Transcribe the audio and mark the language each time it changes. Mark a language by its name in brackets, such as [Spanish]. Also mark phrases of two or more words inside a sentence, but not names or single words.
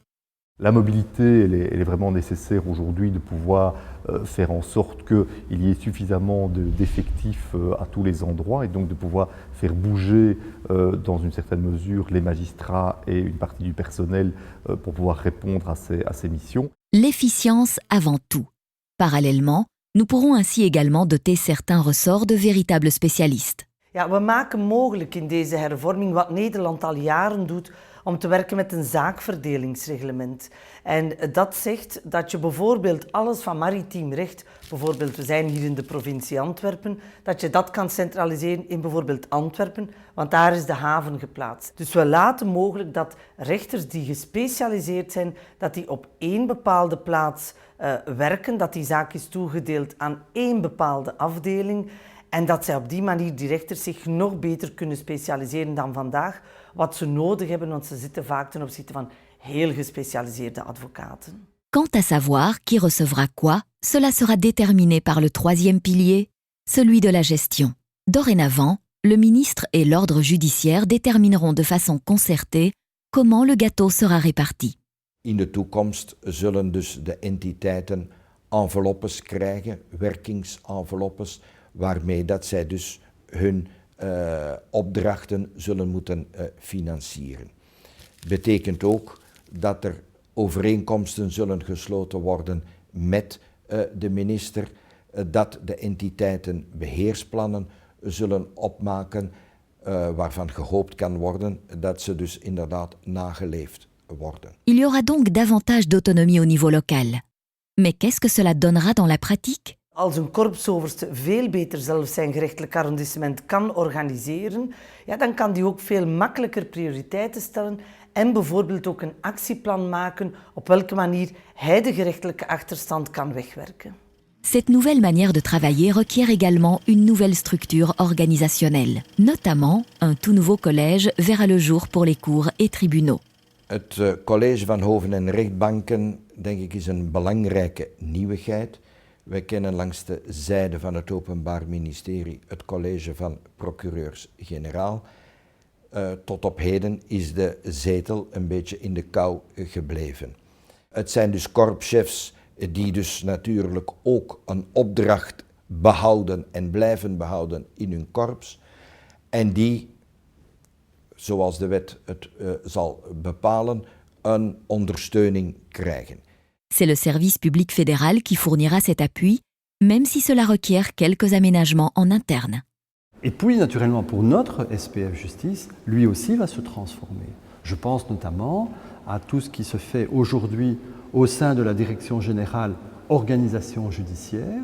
[French] La mobilité, elle est vraiment nécessaire aujourd'hui de pouvoir faire en sorte qu'il y ait suffisamment d'effectifs à tous les endroits et donc de pouvoir faire bouger dans une certaine mesure les magistrats et une partie du personnel pour pouvoir répondre à ces missions. L'efficience avant tout. Parallèlement, nous pourrons ainsi également doter certains ressorts de véritables spécialistes. [Dutch] Ja, we maken mogelijk in deze hervorming wat Nederland al jaren doet om te werken met een zaakverdelingsreglement. En dat zegt dat je bijvoorbeeld alles van maritiem recht, bijvoorbeeld we zijn hier in de provincie Antwerpen, dat je dat kan centraliseren in bijvoorbeeld Antwerpen, want daar is de haven geplaatst. Dus we laten mogelijk dat rechters die gespecialiseerd zijn, dat die op één bepaalde plaats werken, dat die zaak is toegedeeld aan één bepaalde afdeling. En dat zij op die manier die rechters zich nog beter kunnen specialiseren dan vandaag, wat ze nodig hebben, want ze zitten vaak ten opzichte van heel gespecialiseerde advocaten. [French] Quant à savoir qui recevra quoi, cela sera déterminé par le troisième pilier, celui de la gestion. Dorénavant, le ministre et l'ordre judiciaire détermineront de façon concertée comment le gâteau sera réparti. [Dutch] In de toekomst zullen dus de entiteiten enveloppes krijgen, werkingsenveloppes, waarmee dat zij dus hun opdrachten zullen moeten financieren. Betekent ook dat er overeenkomsten zullen gesloten worden met de minister, dat de entiteiten beheersplannen zullen opmaken, waarvan gehoopt kan worden dat ze dus inderdaad nageleefd worden. [French] Il y aura donc davantage d'autonomie au niveau local. Mais qu'est-ce que cela donnera dans la pratique? [Dutch] Als een korpsoverste veel beter zelf zijn gerechtelijk arrondissement kan organiseren, ja, dan kan die ook veel makkelijker prioriteiten stellen en bijvoorbeeld ook een actieplan maken op welke manier hij de gerechtelijke achterstand kan wegwerken. [French] Cette nouvelle manière de travailler requiert également une nouvelle structure organisationnelle. Notamment, un tout nouveau collège verra le jour pour les cours et tribunaux. [Dutch] Het college van hoven en rechtbanken, denk ik, is een belangrijke nieuwigheid. Wij kennen langs de zijde van het Openbaar Ministerie het college van procureurs-generaal. Tot op heden is de zetel een beetje in de kou gebleven. Het zijn dus korpschefs die dus natuurlijk ook een opdracht behouden en blijven behouden in hun korps. En die, zoals de wet het zal bepalen, een ondersteuning krijgen. [French] C'est le service public fédéral qui fournira cet appui, même si cela requiert quelques aménagements en interne. Et puis, naturellement, pour notre SPF Justice, lui aussi va se transformer. Je pense notamment à tout ce qui se fait aujourd'hui au sein de la Direction générale organisation judiciaire.